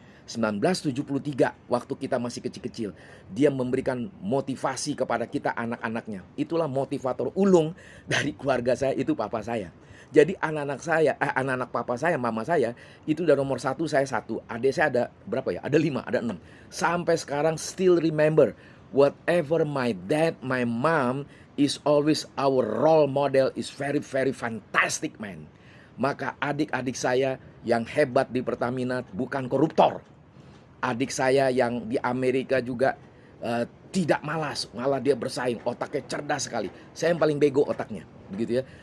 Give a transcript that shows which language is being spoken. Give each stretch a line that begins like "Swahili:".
Indonesian: 1973 waktu kita masih kecil-kecil, dia memberikan motivasi kepada kita anak-anaknya. Itulah motivator ulung dari keluarga saya, itu papa saya. Jadi anak-anak papa saya, mama saya, itu udah nomor 1, saya 1. Adik saya ada berapa ya? Ada 5, ada 6. Sampai sekarang
English: still remember, whatever my dad, my mom is always our role model, is very very fantastic man.
Indonesian: Maka adik-adik saya yang hebat di Pertamina bukan koruptor. Adik saya yang di Amerika juga tidak malas, malah dia bersaing, otaknya cerdas sekali. Saya yang paling bego otaknya, begitu ya.